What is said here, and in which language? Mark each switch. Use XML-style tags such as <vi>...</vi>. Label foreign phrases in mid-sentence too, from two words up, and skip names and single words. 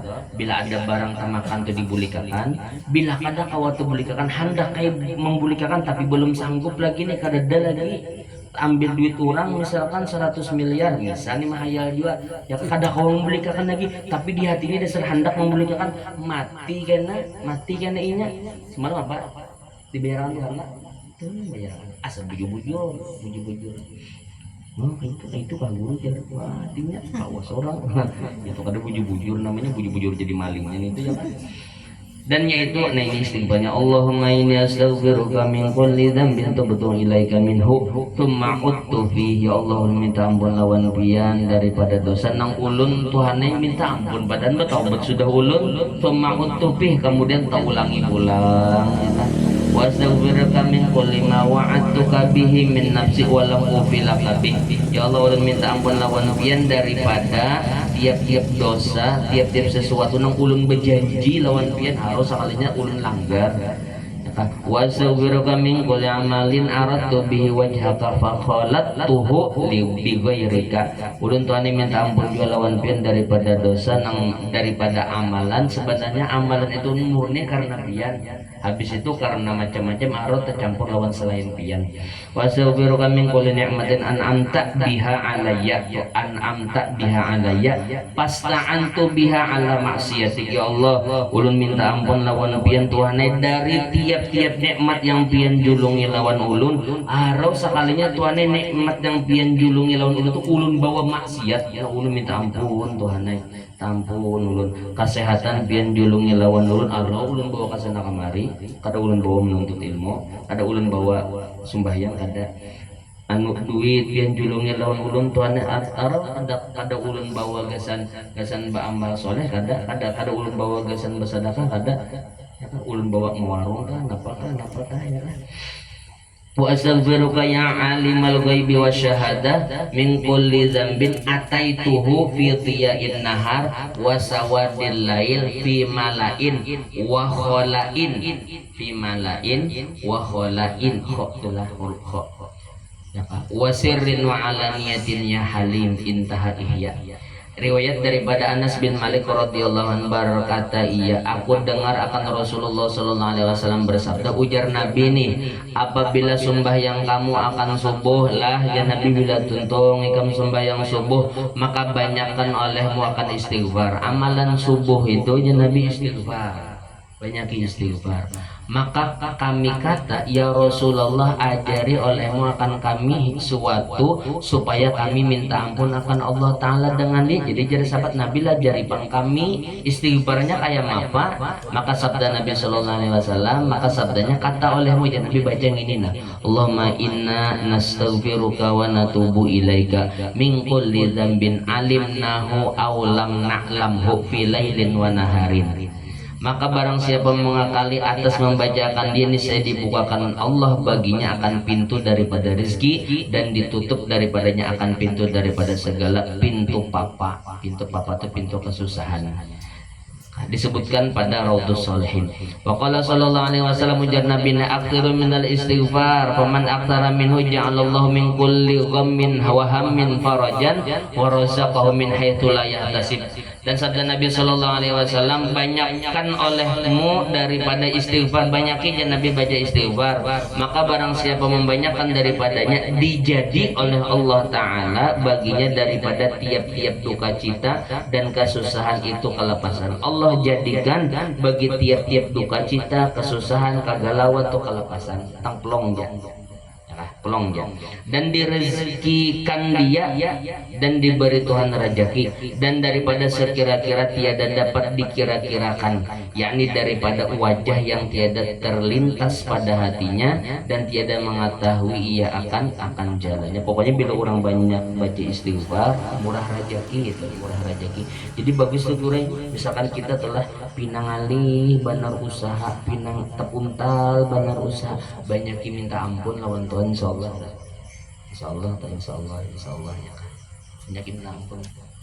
<bjn>Bila ada barang tamakan tu dibulikakan, bila kada kawat tu bulikakan, hendak kayak membulikakan tapi belum sanggup lagi nih, kada ada lagi, ambil duit orang misalkan 100 miliar misalnya mahayal juga ya, kada kau membulikakan lagi, tapi di hatinya dasar hendak membulikakan, mati kena inya semalam apa dibayaran Tuhan lah, itu bayaran asal bujur-bujur. Oh, itu kan guru jadi hatinya awas orang itu kada bujur-bujur, namanya bujur-bujur jadi malingnya itu ya kan. Dan yaitu nah ini istighfarnya,</bjn> <ar>اللهم إني أستغفرك من كل ذنب تبت إليك منه ثم عدت فيه.</ar> <bjn>Ya Allah, minta ampun lawan pian daripada dosa nang ulun Tuhane minta ampun badan bertaubat sudah ulun,</bjn> <ar>ثم عدت فيه</ar> <bjn>kemudian tak ulangi-ulang ya kan.</bjn> <ar>وأستغفرك من كل ما وعدتك به من نفسي ولم أوف لك به.</ar> <bjn>Ya Allah, ulun minta ampun lawan pian daripada tiap-tiap dosa, tiap-tiap sesuatu nang ulun berjanji lawan pian harus sekalinya ulun langgar.</bjn> <ar>وأستغفرك من كل عمل أردت به وجهك فخالطته لغيرك.</ar> <bjn>Ulun tuane minta ampun juga lawan pian daripada dosa nang daripada amalan sebenarnya amalan itu murni karena pian, habis itu karena macam-macam arot tercampur lawan selain pian.</bjn> <ar>وأستغفرك من كل نعمة أنعمت بها علي فاستعنت بها على معصيتك.</ar> <bjn>Ya Allah, ulun minta ampun lawan pian Tuhane dari tiap-tiap nikmat yang pian julungi lawan ulun, arau sekalinya Tuhane nikmat yang pian julungi lawan ulun itu ulun bawa maksiat, ya ulun minta ampun Tuhane, tampun ulun. Kesehatan pian julungi lawan ulun, arau ulun bawa kasana kamari, kada ulun bawa menuntut ilmu, kada ulun bawa sembahyang, kada anu duit pian julungi lawan ulun Tuhane, arau kada ulun bawa gasan ba amal soleh, kada ulun bawa gasan bersedekah, kada ya kan, ulun bawa mewarung kan apa ya kan.</bjn> <ar>وأستغفرك يا عالم الغيب والشهادة من كل ذنب أتيته في ضياء النهار وسواد الليل في ملأ وخلاء وسر وعلانية يا حليم انتهى إحياء.</ar> <bjn>Riwayat daripada Anas bin Malik</bjn> <ar>رضي الله عنه</ar> <bjn>berkata, iya aku dengar akan Rasulullah</bjn> <ar>صلى الله عليه وسلم</ar> <bjn>bersabda, ujar Nabi nih, apabila sembahyang kamu akan subuh lah ya Nabi, bila tuntung ikam sembahyang subuh maka banyakkan olehmu akan istighfar. Amalan subuh itu ya Nabi istighfar, banyak istighfar. Maka kami kata,</bjn> <ar>يا رسول الله,</ar> <bjn>ajari olehmu akan kami suatu supaya kami minta ampun akan</bjn> <ar>الله تعالى</ar> <bjn>dengan dia. Jadi jadi sahabat Nabi lah jaripan kami istighfarnya kayak apa. Maka sabda Nabi</bjn> <ar>صلى الله عليه وسلم,</ar> <bjn>maka sabdanya kata olehmu ya Nabi baca yang ini nah,</bjn> <ar>اللهم إنا نستغفرك ونتوب إليك من كل ذنب علمناه أو لم نعلمه في ليل ونهار.</ar> <bjn>Maka barang siapa mengakali atas membacakan dia, niscaya dibukakan Allah baginya akan pintu daripada rezeki, dan ditutup daripadanya akan pintu daripada segala pintu papa. Pintu papa itu pintu kesusahan. Disebutkan pada Raudhus Shalihin.</bjn> <ar>وقال صلى الله عليه وسلم,</ar> <bjn>ujar Nabi,</bjn> <ar>أكثروا من الاستغفار فمن أكثر منه جعل الله من كل غم وهم فرجا ورزقه من حيث لا يحتسب.</ar> <bjn>Dan sabda Nabi</bjn> <ar>صلى الله عليه وسلم,</ar> <bjn>banyakkan olehmu daripada istighfar, banyakin ya Nabi baca istighfar, maka barang siapa membanyakkan daripadanya dijadi oleh</bjn> <ar>الله تعالى</ar> <bjn>baginya daripada tiap-tiap duka cita dan kesusahan itu kelepasan. Allah jadikan bagi tiap-tiap duka cita, kesusahan, kegalauan itu kelepasan. Tangplong dan direzekikan dia dan diberi Tuhan rezeki, dan daripada sekira-kira tiada dapat dikira-kirakan, yakni daripada wajah yang tiada terlintas pada hatinya dan tiada mengetahui ia akan jalannya. Pokoknya bila orang banyak baca istighfar, murah rezeki itu, murah rezeki. Jadi bagus tuh kurang, misalkan kita telah pinang alih banar usaha, pinang tepuntal banar usaha, banyak minta ampun lawan Tuhan, insyaallah ya kan, banyak minta ampun.</bjn>